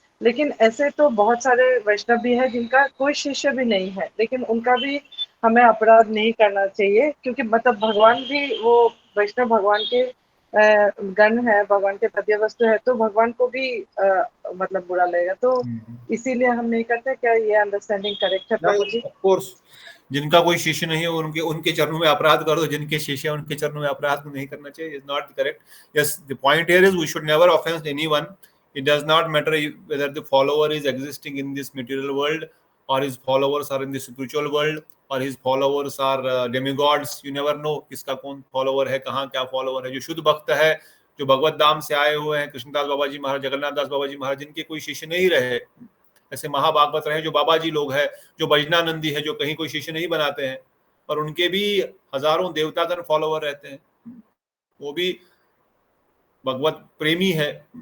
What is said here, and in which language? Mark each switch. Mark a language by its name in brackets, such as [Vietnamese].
[Hindi] लेकिन ऐसे तो बहुत सारे वैष्णव भी है जिनका कोई शिष्य भी नहीं है, लेकिन उनका भी हमें अपराध नहीं करना चाहिए, क्योंकि मतलब भगवान भी वो वैष्णव भगवान के गण है, भगवान के पद्य वस्तु है, तो भगवान को भी मतलब बुरा लगेगा। तो इसीलिए हम नहीं करते। क्या ये अंडरस्टैंडिंग करेक्ट है प्रभु जी? ऑफ कोर्स, जिनका कोई शिष्य नहीं है उनके चरणों में अपराध कर दो, जिनके शिष्य है उनके चरणों में अपराध नहीं करना चाहिए। [English] Is not correct. Yes, the point here is we should never offence anyone. It does not matter whether the follower is existing in this material world or his followers are in the spiritual world or his followers are demigods. You never know [Hindi] किसका कौन follower है, कहाँ क्या follower है। जो शुद्ध भक्त है, जो भगवत धाम से आए हुए हैं, कृष्णदास बाबा जी महाराज, जगन्नाथ दास बाबा जी महाराज, जिनके कोई शिष्य नहीं रहे, ऐसे महाभागवत रहे जो बाबा जी लोग हैं, जो भजनानंदी है, जो कहीं कोई शिष्य नहीं बनाते हैं, और उनके भी हजारों देवतागण फॉलोवर रहते हैं, वो भी भगवत प्रेमी है।